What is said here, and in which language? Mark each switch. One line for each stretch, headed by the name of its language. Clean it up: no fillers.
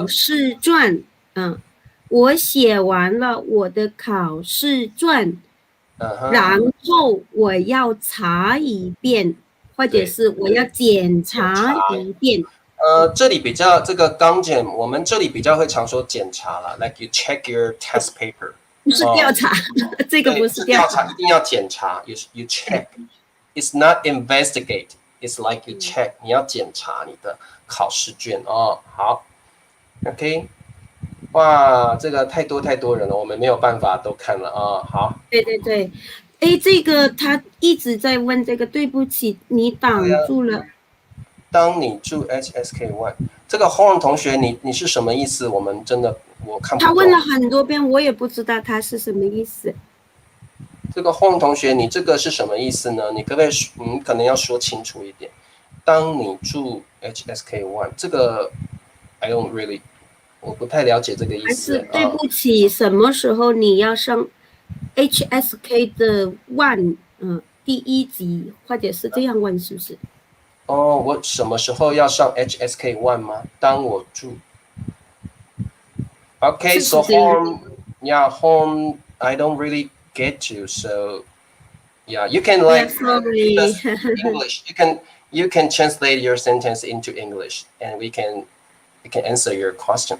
Chinese: 考试卷，我写完了我的考试卷，然后我要查一遍，或者是我要检查一遍。这里比较这个刚检，我们这里比较会常说检查了 ，
English: like you check your test paper，
Chinese: 不是调查，这个不是调查，一定要检查 ，
English: you check。It's not investigate. It's like you check.
Chinese: 你要检查你的考试卷好 ，OK。哇，这个太多人了，我们没有办法都看了啊。好，对对对，哎，这个他一直在问这个，对不起，你挡住了。当你注 HSK1，这个 Horn 同学，你是什么意思？我们真的我看不懂。他问了很多遍，我也不知道他是什么意思。这个 Horn 同学，你这个是什么意思呢？你可不可以可能要说清楚一点。当你注 HSK1，这个
English: I don't really，
Chinese: 我不太了解这个意思。还是对不起，什么时候你要上 HSK 的 One，第一集，或者是这样问，是不是？哦，我什么时候要上 HSK1 吗？当我注
English: Okay, so Horn, I don't really get you. So yeah, you can like sorry. English. You can translate your sentence into English, and we can answer your question.